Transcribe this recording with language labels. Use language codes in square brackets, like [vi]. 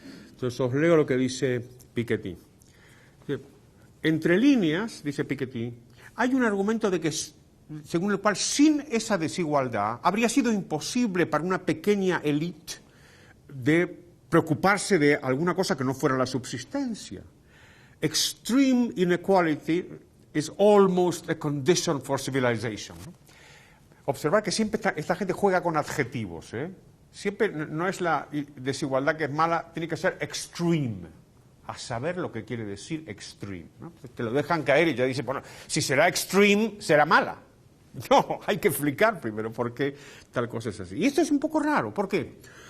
[es] Entonces os leo lo que dice Piketty. Entre líneas, dice Piketty, hay un argumento de que, según el cual sin esa desigualdad habría sido imposible para una pequeña élite de preocuparse de alguna cosa que no fuera la subsistencia. [en] Extreme inequality is almost a condition for civilization. [es] Observar que siempre esta gente juega con adjetivos, ¿eh? Siempre no es la desigualdad que es mala, tiene que ser extreme, a saber lo que quiere decir extreme, ¿no? Te lo dejan caer y ya dice, bueno, si será extreme, será mala. No, hay que explicar primero por qué tal cosa es así. Y esto es un poco raro, ¿por qué?